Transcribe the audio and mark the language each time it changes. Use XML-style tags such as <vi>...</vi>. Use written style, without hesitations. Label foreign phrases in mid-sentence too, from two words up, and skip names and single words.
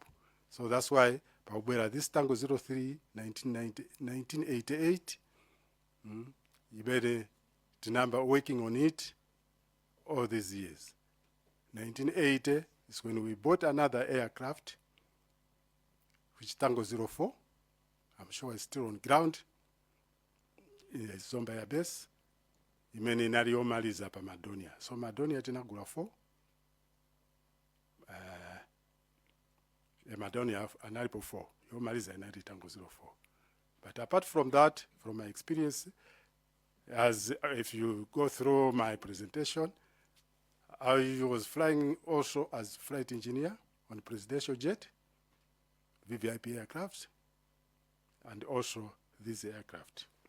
<en>So that's why this Tango 03, 1988, you better the number working on it all these years. 1980 is when we bought another aircraft, which Tango 04. I'm sure it's still on ground. It's on by a base.</en> <ny>Imene nari omaliza pa Madonia. So Madonia tinagula 4. Madonia analipo 4. Yomaliza inari Tango 04.</ny> <en>But apart from that, from my experience, as if you go through my presentation, I was flying also as flight engineer on presidential jet, VVIP aircraft, and also this aircraft.</en>